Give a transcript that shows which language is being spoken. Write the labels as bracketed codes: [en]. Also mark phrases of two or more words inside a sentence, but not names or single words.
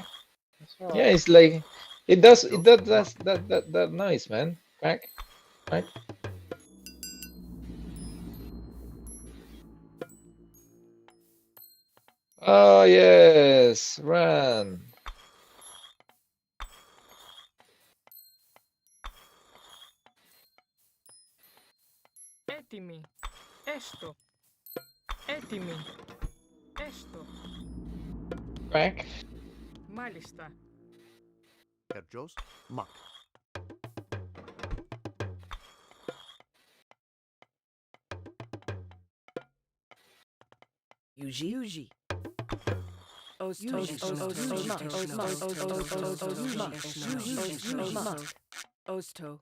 [en] It's all right. Yeah, it's like it does that noise, man. Quack, quack. Oh yes, run. [el] Έτοιμοι. Έστω. Έτοιμοι. Έστω. [en] Quack. [el] Μάλιστα. Herr Joes, Mark. Yuji. Osto.